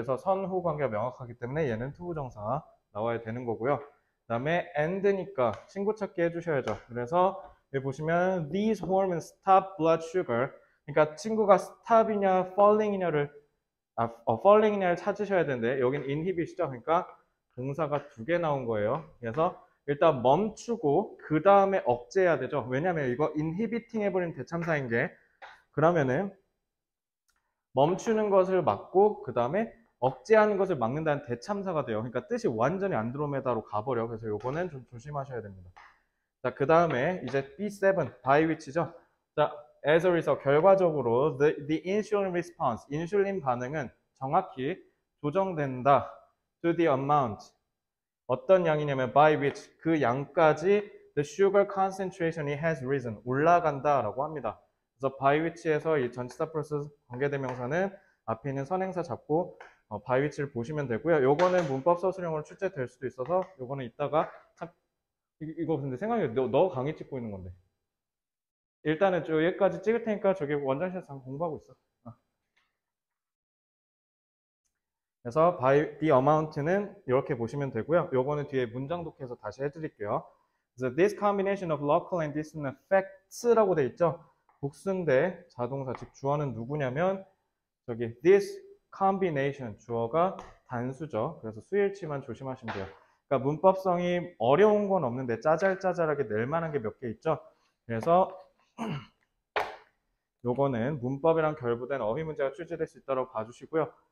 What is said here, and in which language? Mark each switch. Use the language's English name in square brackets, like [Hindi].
[Korean] 그래서 선후 관계가 명확하기 때문에 얘는 투부정사 나와야 되는 거고요. 그 다음에 and니까 친구 찾기 해주셔야죠. 그래서 여기 보시면 [English] these hormones stop blood sugar. [Korean] 그러니까 친구가 stop이냐 falling이냐를 falling이냐를 찾으셔야 되는데 여긴 inhibit이죠. 그러니까 동사가 두 개 나온 거예요. 그래서 일단 멈추고 그 다음에 억제해야 되죠. 왜냐면 이거 inhibiting 해버린 대참사인 게 그러면은 멈추는 것을 막고 그 다음에 억제하는 것을 막는다는 대참사가 돼요. 그러니까 뜻이 완전히 안드로메다로 가버려. 그래서 요거는 좀 조심하셔야 됩니다. 자, 그 다음에 이제 B7 by which죠. 자, [English] as a result [Korean] 결과적으로 [English] the insulin response [Korean] 인슐린 반응은 정확히 조정된다. [English] to the amount [Korean] 어떤 양이냐면 [English] by which [Korean] 그 양까지 [English] the sugar concentration이 has risen [Korean] 올라간다라고 합니다. 그래서 by which에서 이 전치사 플러스 관계대명사는 앞에 있는 선행사 잡고 by which를 보시면 되고요. 요거는 문법 서술형으로 출제될 수도 있어서 요거는 이따가 이거 근데 생각해 너 강의 찍고 있는 건데 일단은 여기까지 찍을 테니까 저기 원장실에서 잠깐 공부하고 있어. 그래서 by the amount는 이렇게 보시면 되고요. 요거는 뒤에 문장 독해서 다시 해드릴게요. [English] 그래서 this combination of local and distant effects [Korean] 라고 돼 있죠. 복수인데 자동사 즉 주어는 누구냐면 저기 this combination 주어가 단수죠. 그래서 수일치만 조심하시면 돼요. 그러니까 문법성이 어려운 건 없는데 짜잘짜잘하게 낼 만한 게 몇 개 있죠. 그래서 요거는 문법이랑 결부된 어휘 문제가 출제될 수 있다고 봐주시고요.